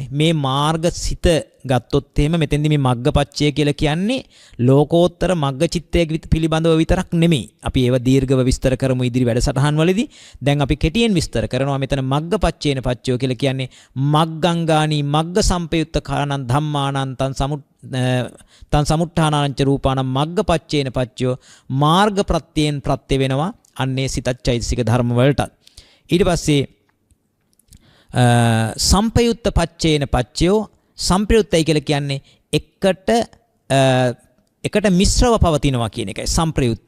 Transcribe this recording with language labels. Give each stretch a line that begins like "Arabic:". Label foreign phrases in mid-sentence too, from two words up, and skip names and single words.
Sinhala: මේ මාර්ගසිත ගත්තොත් එහෙම මෙතෙන්දි මේ මග්ගපච්චය කියලා කියන්නේ ලෝකෝත්තර මග්ගචිත්තය පිළිබඳව විතරක් නෙමෙයි. අපි ඒව දීර්ඝව විස්තර කරමු ඉදිරි වැඩසටහන් වලදී. දැන් අපි කෙටියෙන් විස්තර කරනවා මෙතන
Pali: මග්ගපච්චේන පච්චයෝ
Sinhala: කියලා කියන්නේ
Pali: මග්ගංගානි මග්ග සම්පයුත්තකානං ධම්මානං තං සමුත්ථානාංච රූපානං මග්ගපච්චේන පච්චයෝ
Sinhala: මාර්ග ප්‍රත්‍යයෙන් ප්‍රත්‍ය වෙනවා අන්නේ සිතච්චෛතසික ධර්ම වලට. ඊට පස්සේ
Pali: සම්පයුත්ත පච්චේන පච්චයෝ
Sinhala: සම්ප්‍රයුත්තයි කියලා කියන්නේ එකට මිශ්‍රව පවතිනවා කියන එකයි සම්ප්‍රයුත්ත.